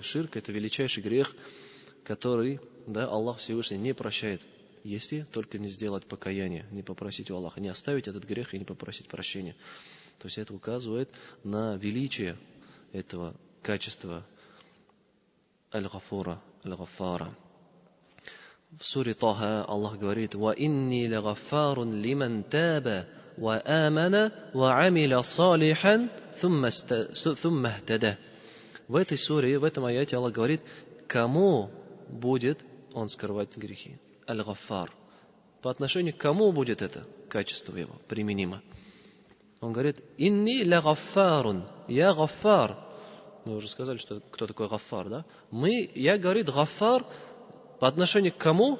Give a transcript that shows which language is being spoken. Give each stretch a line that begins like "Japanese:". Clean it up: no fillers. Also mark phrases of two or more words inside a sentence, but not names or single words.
Russian: Ширк — это величайший грех, который, Аллах Всевышний не прощает, если только не сделать покаяние, не попросить у Аллаха, не оставить этот грех и не попросить прощения. То есть это указывает на величие этого качества Аль-Гафура, Аль-Гаффара. В суре Таха Аллах говорит:
Arabic: «وإني لغفار لمن تاب وآمن وعمل صالحا ثم اهتدى».
Russian: В этой суре, в этом аяте Аллах говорит, кому будет Он скрывать грехи. Аль-Гаффар. По отношению к кому будет это качество его применимо? Он говорит:
Arabic: «إني لغفار».
Russian: Я гаффар. Мы уже сказали, что кто такой гаффар, да? Я, говорит, гаффар по отношению к кому?